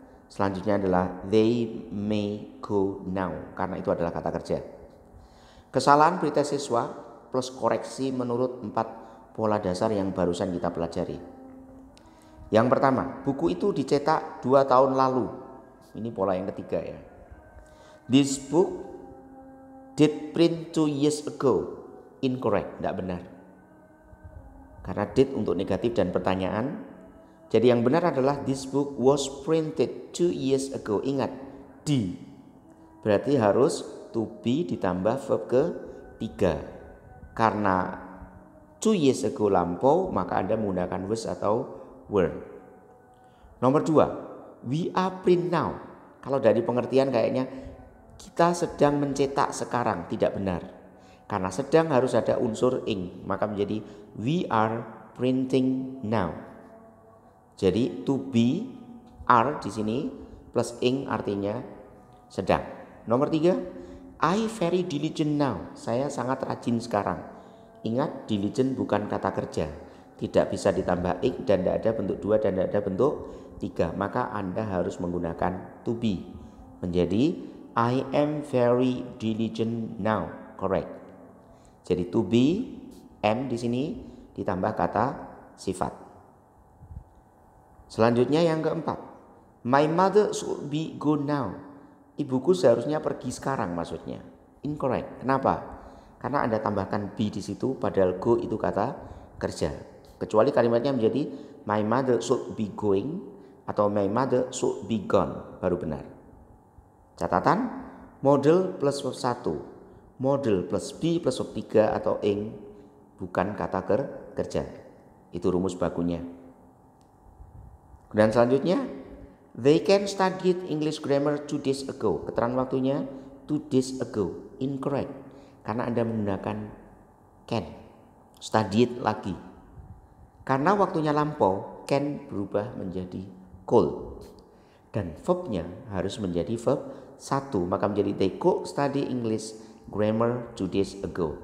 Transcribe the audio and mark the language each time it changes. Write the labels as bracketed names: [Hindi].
[Indonesian] Selanjutnya adalah [English] they may go now, [Indonesian] karena itu adalah kata kerja. Kesalahan pretest siswa, plus koreksi menurut 4 pola dasar yang barusan kita pelajari. Yang pertama, buku itu dicetak 2 tahun lalu. Ini pola yang ketiga ya. [English] This book did print 2 years ago. [Indonesian] Incorrect, tidak benar. Karena did untuk negatif dan pertanyaan. Jadi yang benar adalah [English] this book was printed 2 years ago. [Indonesian] Ingat, di. Berarti harus to be ditambah verb ketiga. Karena [English] 2 years ago [Indonesian] lampau, maka Anda menggunakan was atau were. [English] Nomor 2, we are print now. [Indonesian] Kalau dari pengertian kayaknya kita sedang mencetak sekarang, tidak benar. Karena sedang harus ada unsur ing, maka menjadi [English] we are printing now. [Indonesian] Jadi to be, are di sini plus ing artinya sedang. [English] Nomor 3, I very diligent now. [Indonesian] Saya sangat rajin sekarang. Ingat, diligent bukan kata kerja. Tidak bisa ditambah ing dan tidak ada bentuk 2 dan tidak ada bentuk 3. Maka Anda harus menggunakan to be. [English] Menjadi I am very diligent now. [Indonesian] Correct. Jadi to be, am di sini ditambah kata sifat. Selanjutnya yang keempat, [English] my mother should be go now. [Indonesian] Ibuku seharusnya pergi sekarang maksudnya. Incorrect. Kenapa? Karena Anda tambahkan be di situ padahal go itu kata kerja. Kecuali kalimatnya menjadi [English] my mother should be going [Indonesian] atau [English] my mother should be gone, [Indonesian] baru benar. Catatan, model plus verb 1, model plus be plus verb 3 atau ing bukan kata kerja. Itu rumus bakunya. Dan selanjutnya, [English] they can studied English grammar 2 days ago. [Indonesian] Keterangan waktunya [English] 2 days ago. [Indonesian] Incorrect. Karena Anda menggunakan can. Studied lagi. Karena waktunya lampau, can berubah menjadi could. Dan verbnya harus menjadi verb 1. Maka menjadi [English] they could study English grammar 2 days ago.